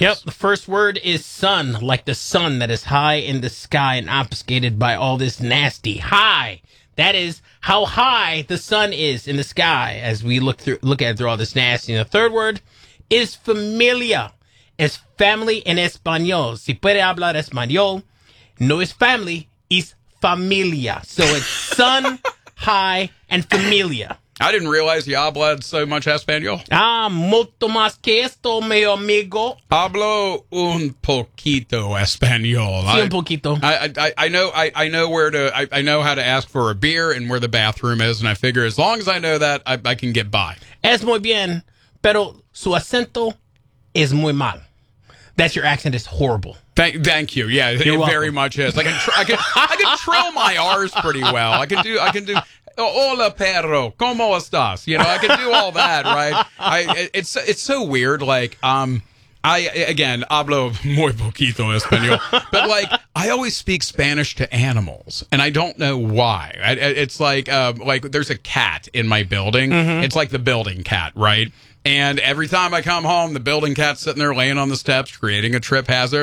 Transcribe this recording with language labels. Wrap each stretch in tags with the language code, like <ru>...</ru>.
<en>Yep, the first word is sun, like the sun that is high in the sky and obfuscated by all this nasty high. That is how high the sun is in the sky as we look at it through all this nasty. And the third word is familia.</en> <es>Es family en español. Si puede hablar español, no es family, es familia.</es> <en>So it's sun, high, and familia. I didn't realize you</en> <es>hablad</es> <en>so much español.</en> <es>Ah, mucho más que esto, mi amigo. Hablo un poquito español. Sí, un poquito.</es> <en>I know how to ask for a beer and where the bathroom is, and I figure as long as I know that, I can get by.</en> <es>Es muy bien, pero su acento es muy mal.</es> <en>That's your accent is horrible. Thank you. Yeah, you're welcome. Very much is. I can trail my R's pretty well. I can do.</en> <es>Hola, perro. ¿Cómo estás?</es> <en>You know, I can do all that, right? It's so weird. Like, I</en> <es>hablo muy poquito español.</es> <en>But, like, I always speak Spanish to animals, and I don't know why. It's like there's a cat in my building. Mm-hmm. It's like the building cat, right? And every time I come home, the building cat's sitting there laying on the steps, creating a trip hazard.</en>